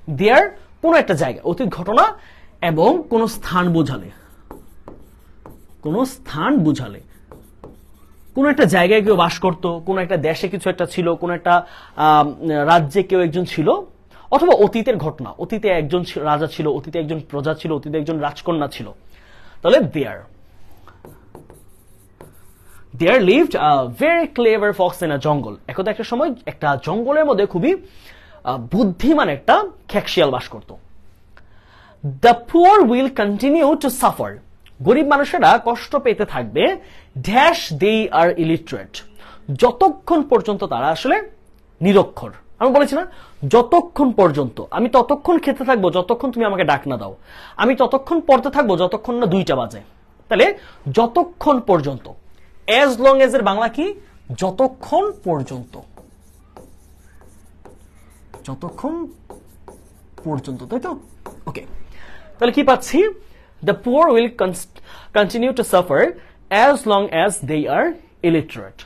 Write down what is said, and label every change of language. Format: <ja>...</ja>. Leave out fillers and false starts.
<bn>দেয়ার কোন একটা জায়গা, অতীত ঘটনা এবং কোন স্থান বোঝালে, কোন স্থান বোঝালে, কোন একটা জায়গায় কেউ বাস করত, কোন একটা দেশে কিছু একটা ছিল, কোন একটা রাজ্যে কেউ একজন ছিল, অথবা অতীতের ঘটনা, অতীতে একজন রাজা ছিল, অতীতে একজন প্রজা ছিল, অতীতে একজন রাজকন্যা ছিল। তাহলে দেয়ার।</bn> <en>There lived a very clever fox in a jungle.</en> <bn>একদা একটা সময় একটা জঙ্গলের মধ্যে খুবই বুদ্ধিমান একটা খেকশিয়াল বাস করত।</bn> <en>The poor will continue to suffer.</en> <bn>গরিব মানুষেরা কষ্ট পেতে থাকবে ড্যাশ</bn> <en>they are illiterate.</en> <bn>যতক্ষণ পর্যন্ত তারা আসলে নিরক্ষর। আমি বলেছি না, যতক্ষণ পর্যন্ত, আমি ততক্ষণ খেতে থাকবো যতক্ষণ তুমি আমাকে ডাক না দাও, আমি ততক্ষণ পড়তে থাকবো যতক্ষণ না 2টা বাজে। তাহলে যতক্ষণ পর্যন্ত, as long as এর বাংলা কি? যতক্ষণ পর্যন্ত, যতক্ষণ পর্যন্ত, তাই তো? ওকে, তাহলে কি পাচ্ছি?</bn> <en>The poor will continue to suffer as long as they are illiterate.</en>